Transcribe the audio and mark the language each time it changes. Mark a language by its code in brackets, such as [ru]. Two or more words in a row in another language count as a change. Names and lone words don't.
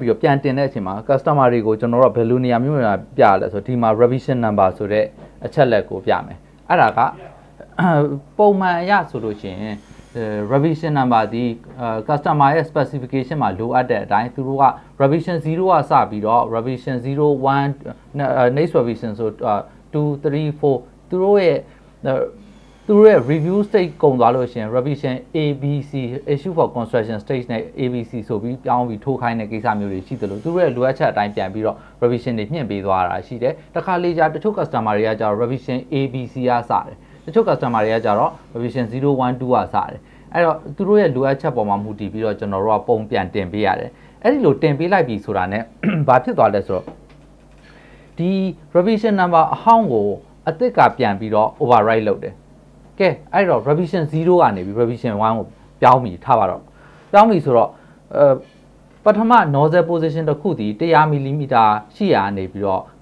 [my] ပြီးတော့ပြန်တင်တဲ့အချိန်မှာ customer တွေကိုကျွန်တော်တို့ဘယ်လိုနေရာမျိုးတွေပြရလဲဆိုဒီမှာ [en] revision number [my] ဆိုတဲ့အချက်လက်ကိုပြမယ်အဲ့ဒါကပုံမှန်အရဆိုလို့ရှိရင် [en] revision number [my] ဒီ customer ရဲ့ specification မှာလိုအပ်တဲ့အတိုင်းသူတို့က revision 0ကစပြီးတော့ [en] revision 01 next revision [my] ဆို2 3 4သူတို့ရဲ့ [en] review stage [my] ကုန်သွားလို့ရှိရင် [en] revision ABC issue for construction stage [my] နဲ့ ABC ဆိုပြီးပြောင်းပြီးထိုး ခိုင်းတဲ့ကိစ္စမျိုးတွေရှိတယ်လို့သူတို့ရဲ့လိုအပ်ချက်အတိုင်းပြန်ပြီးတော့ revision တွေမြင့်ပေးသွားတာရှိတယ်တခါလေကြာတချို့ customer တွေကကြာ [en] revision ABC [my] ကစတယ်တချို့ customer တွေကကြတော့ revision 012ကစတယ်အဲ့တော့သူတို့ရဲ့လိုအပ်ချက်ပေါ်မှာမူတည်ပြီးတော့ကျွန်တော်တို့ကပုံပြန်တင်ပေးရတယ်အဲ့ဒီလိုတင်ပေးလိုက်ပြီဆိုတာ ਨੇ ဘာဖြစ်သွားလဲဆိုတော့ဒီ [en] revision number [my] အဟောင်းကိုအသစ်ကပြန်ပြီးတော့ override လုပ်တယ်ကဲအဲ့တော့ revision 0ကနေပြီး revision 1ကိုပြောင်းပြီးထားပါတော့ပြောင်းပြီဆိုတော့ပထမ [en] nozzle position [my] တစ်ခုတည်100 mm ရှိရနေပြီးတော့